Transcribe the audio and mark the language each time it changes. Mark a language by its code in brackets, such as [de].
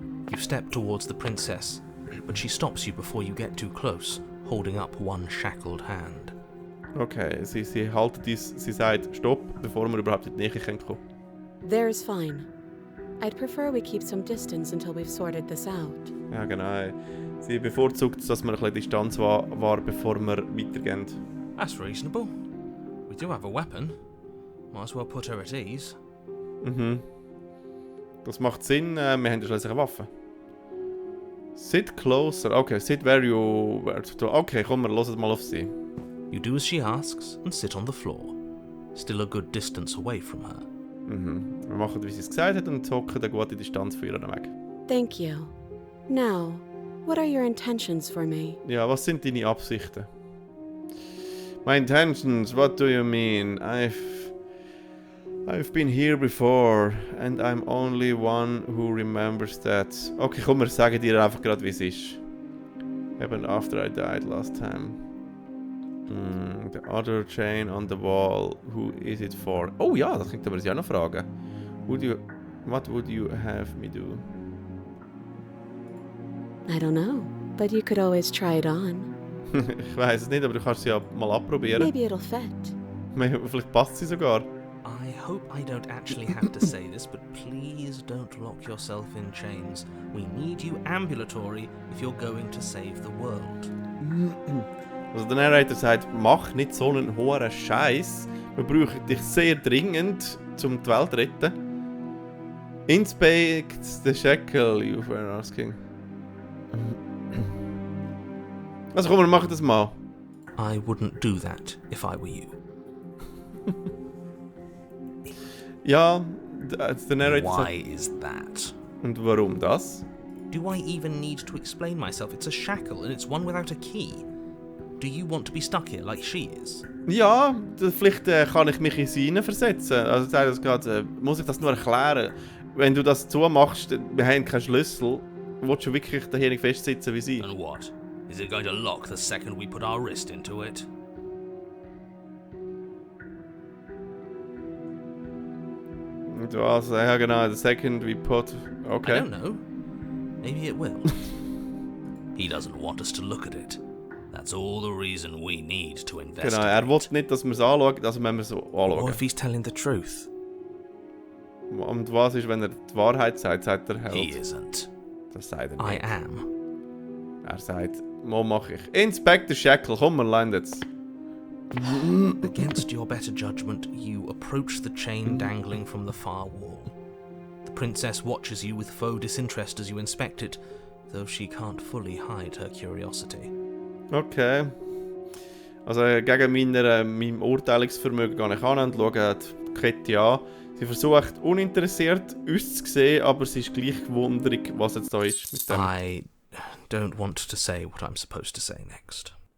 [en] You step towards the princess, but she stops you before you get too close, holding up one shackled hand. [de] Okay, sie haltet dies, sie sagt Stopp, bevor wir überhaupt in die Nähe kommen. [en] There's fine. I'd prefer we keep some distance until we've sorted this out. [de] Ja, genau. Sie bevorzugt, dass wir ein bisschen Distanz wahren, bevor wir weitergehen. [en] That's reasonable. We do have a weapon. Might as well put her at ease. [de] Das macht Sinn, wir haben ja schließlich eine Waffe. [en] Sit closer. [de] Okay, [en] sit where you... [de] Okay, komm, wir hören mal auf sie. [en] You do as she asks and sit on the floor, still a good distance away from her. [de] Wir machen, wie sie es gesagt hat, und hocken eine gute Distanz von ihr weg. [en] Thank you. Now, what are your intentions for me? [de] Ja, was sind deine Absichten? [en] My intentions, what do you mean? I've been here before, and I'm only one who remembers that. [de] Okay, komm, wir sagen dir einfach gerade, wie es ist. [en] Happened after I died last time. The other chain on the wall, who is it for? [de] Oh ja, das könnte man sich auch noch fragen. [en] What would you have me do? I don't know, but you could always try it on. [de] Ich weiß es nicht, aber du kannst sie ja mal abprobieren. [en] Maybe it'll fit. [de] Vielleicht passt sie sogar. [en] I hope I don't actually have to say this, but please don't lock yourself in chains. We need you ambulatory if you're going to save the world. [de] Also der Narrator sagt, mach nicht so einen hohen Scheiß. Wir brauchen dich sehr dringend, um die Welt zu retten. [en] Inspect the shackle you were asking. [de] Also komm, wir machen das mal. [en] I wouldn't do that if I were you. [de] Ja, der Narrator sagt... [en] Why is that? [de] Und warum das? [en] Do I even need to explain myself? It's a shackle and it's one without a key. Do you want to be stuck here like she is? [de] Ja, vielleicht kann ich mich in sie hineinversetzen. Also ich sage das gerade, muss ich das nur erklären? Wenn du das zumachst, wir haben keinen Schlüssel, willst du wirklich dahin festsitzen wie sie? [en] And what? Is it going to lock the second we put our wrist into it? [de] Und was? Ja genau, [en] the second we put... [de] Okay. [en] I don't know. Maybe it will. He doesn't want us to look at it. That's all the reason we need to investigate. [de] Genau, will nicht, dass wir es anschauen, also wenn wir es anschauen. [en] What if he's telling the truth? [de] Und was ist, wenn er die Wahrheit sagt, sagt der Held? [en] He isn't. [de] Das sagt er [en] I [de] nicht. [en] am. [de] Er sagt, was mache ich? [en] Inspect the shackle, [de] komm, wir landen jetzt. [en] Against your better judgment, you approach the chain dangling from the far wall. The princess watches you with faux disinterest as you inspect it, though she can't fully hide her curiosity. Okay. [de] Also gegen meinem Urteilungsvermögen gehe ich an und schaue die Kälte an. Sie versucht uninteressiert uns zu sehen, aber sie ist gleich gewundert, was jetzt da ist mit dem. [en] I don't want to say what I'm supposed to say next.